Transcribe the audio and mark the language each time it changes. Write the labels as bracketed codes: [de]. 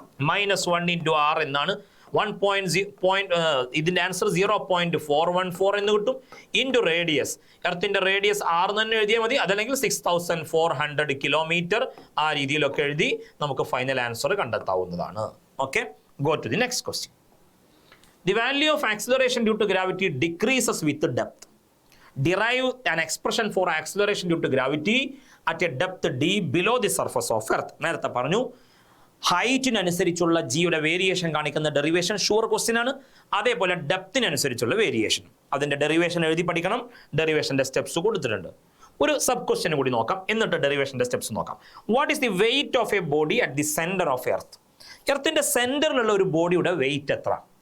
[ml] -1 into R എന്നാണ് 1.0. ഇതിൻ്റെ answer 0.414 എന്ന് കിട്ടും. ഇൻറ്റു റേഡിയസ്, എർത്തിൻ്റെ റേഡിയസ് ആർ തന്നെ എഴുതിയാൽ മതി, അതല്ലെങ്കിൽ 6400 കിലോമീറ്റർ, ആ രീതിയിലൊക്കെ എഴുതി നമുക്ക് ഫൈനൽ ആൻസർ കണ്ടെത്താവുന്നതാണ്. [en] Okay, go to the next question. The value of acceleration due to gravity decreases with the depth. Derive an expression for acceleration due to gravity at a depth d below the surface of earth. [ml] നേരത്തെ പറഞ്ഞു ഹൈറ്റിനനുസരിച്ചുള്ള ജിയുടെ variation കാണിക്കുന്ന derivation sure question ആണ്. അതേപോലെ ഡെപ്തിനനുസരിച്ചുള്ള variation, അതിൻ്റെ derivation എഴുതി പഠിക്കണം. ഡെറിവേഷൻ്റെ steps കൊടുത്തിട്ടുണ്ട്. ഒരു സബ് ക്വസ്റ്റ്യൻ കൂടി നോക്കാം, എന്നിട്ട് ഡെറിവേഷൻ്റെ സ്റ്റെപ്സ് നോക്കാം. [en] What is the weight of a body at the centre of earth? [ml] എർത്തിന്റെ സെന്ററിലുള്ള ഒരു ബോഡിയുടെ വെയിറ്റ് എത്ര?